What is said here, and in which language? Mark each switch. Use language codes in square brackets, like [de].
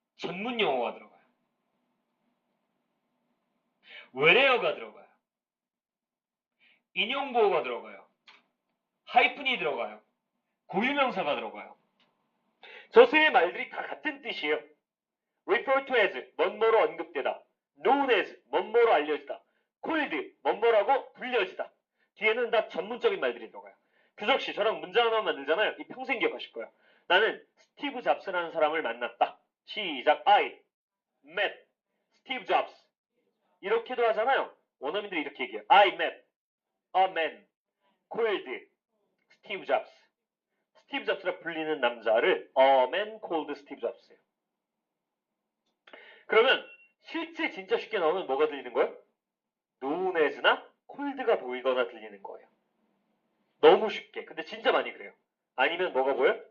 [ko] 전문 용어가 들어가요. where가 들어가요. 인용보호가 들어가요. 하이픈이 들어가요. 고유명사가 들어가요. 저 세 말들이 다 같은 뜻이에요. [en] refer to as, [ko] 뭐뭐로 언급되다. [en] known as, [ko] 뭐뭐로 알려지다. called, 뭐뭐라고 불려지다. 뒤에는 다 전문적인 말들이 들어가요. 규석씨, 저랑 문장 하나 만들잖아요. 이 평생 기억하실 거예요. 나는 스티브 잡스라는 사람을 만났다. 시작. [en] I met Steve Jobs. [ko] 이렇게도 하잖아요. 원어민들이 이렇게 얘기해요. [en] I met a man called Steve Jobs. [ko] 스티브 잡스라 불리는 남자를 [en] a man called Steve Jobs [ko] 예요. 그러면 실제 진짜 쉽게 나오면 뭐가 들리는 거예요? [en] known as [ko] 나 called가 보이거나 들리는 거예요. 너무 쉽게. 근데 진짜 많이 그래요. 아니면 뭐가 보여요?